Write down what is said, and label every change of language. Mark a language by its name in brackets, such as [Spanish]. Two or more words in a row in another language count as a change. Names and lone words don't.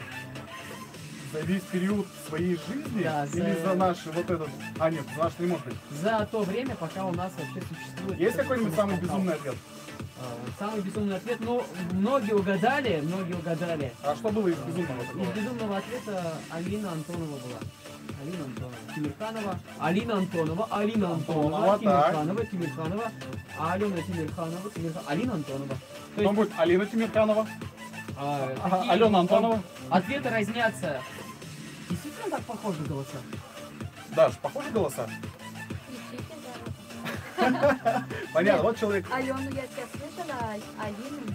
[Russian] За весь период своей жизни? Да, Или за наш вот этот... А, нет, за наш не может быть. За то время, пока у нас вообще существует... Есть этот какой-нибудь самый смс-портал. безумный ответ? Самый безумный ответ, ну, многие угадали. А что было из безумного такого? Из безумного ответа Алина Антонова была. Алина Антонова, Тимирханова, Алина Антонова, Алина Антонова, так. Тимирханова, Алена Тимирханова, Алина Антонова. То Потом есть, будет Алина Тимирканова, такие Алена Антонова. Ответы разнятся. Действительно так похожи голоса? Даш, похожи голоса? Понятно, вот человек. Алену я тебя слышала, а Алину нет.